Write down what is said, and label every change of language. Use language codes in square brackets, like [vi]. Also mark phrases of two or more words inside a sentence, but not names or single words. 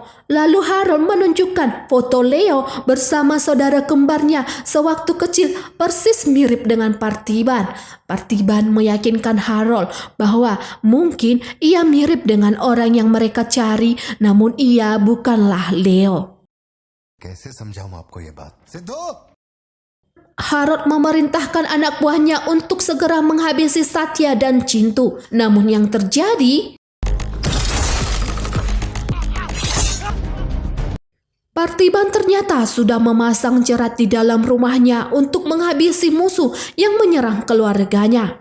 [id] Lalu Harold menunjukkan foto Leo bersama saudara kembarnya sewaktu kecil persis mirip dengan Partiban. Partiban meyakinkan Harold bahwa mungkin ia mirip dengan orang yang mereka cari, namun ia bukanlah Leo. [hi] कैसे समझाऊं आपको ये बात? सिद्धू! [id] Harold memerintahkan anak buahnya untuk segera menghabisi Satya dan Cintu. Namun yang terjadi, Partiban ternyata sudah memasang jerat di dalam rumahnya untuk menghabisi musuh yang menyerang keluarganya.